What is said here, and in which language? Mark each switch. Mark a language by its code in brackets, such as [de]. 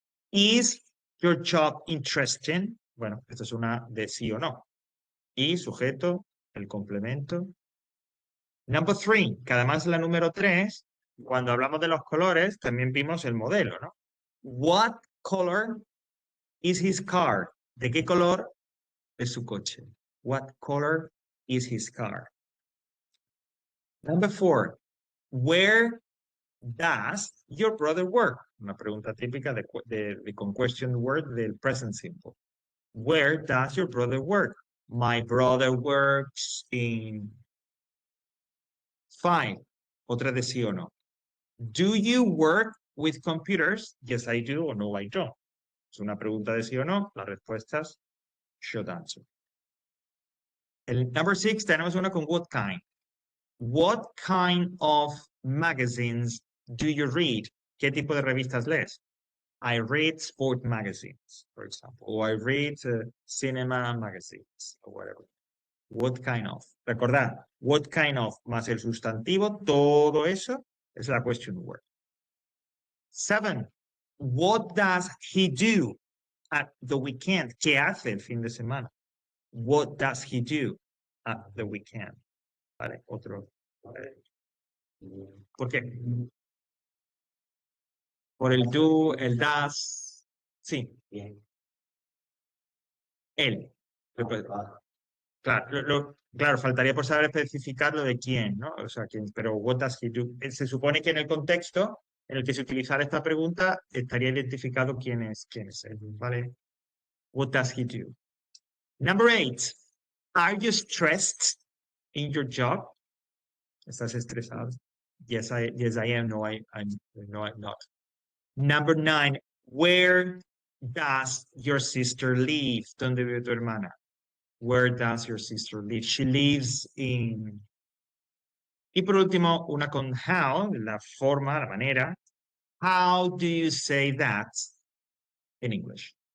[en] Is your job interesting? [es] Bueno, esto es una de sí o no. Y sujeto, el complemento. [en] Number 3, [es] que además la número 3, cuando hablamos de los colores, también vimos el modelo, ¿no? [en] What color is his car? [es] ¿De qué color es su coche? [en] What color is his car? Number 4, where does your brother work? [es] Una pregunta típica con question word del present simple. [en] Where does your brother work? My brother works in 5. [es] Otra de sí o no. [en] Do you work with computers? Yes, I do, or no, I don't. [es] Es una pregunta de sí o no. Las respuestas, [en] should answer. [es] El number 6 tenemos una con what kind. [en] What kind of magazines do you read? [es] ¿Qué tipo de revistas lees? [en] I read sport magazines, for example, or I read cinema magazines, or whatever. What kind of. [es] Recordad, [en] what kind of [es] más el sustantivo, todo eso es la question word. 7. [en] What does he do at the weekend? [es] ¿Qué hace el fin de semana? [en] What does he do at the weekend? [es] ¿Vale? Otro. ¿Por qué? Por el do, el does. Sí, Bien. él. Ah, Claro, claro, faltaría por saber especificar lo de quién, ¿no? O sea, quién, pero [en] what does he do? [es] Se supone que en el contexto en el que se utilizara esta pregunta estaría identificado quién es él, ¿vale? [en] What does he do? Number 8. Are you stressed in your job? [es] ¿Estás estresado? [en] Yes, I am. No, no, I'm not. Number 9. Where does your sister live? [es] ¿Dónde vive tu hermana? [en] Where does your sister live? She lives in. [es] Y por último, una con how, la forma, la manera. [en] How do you say that in English?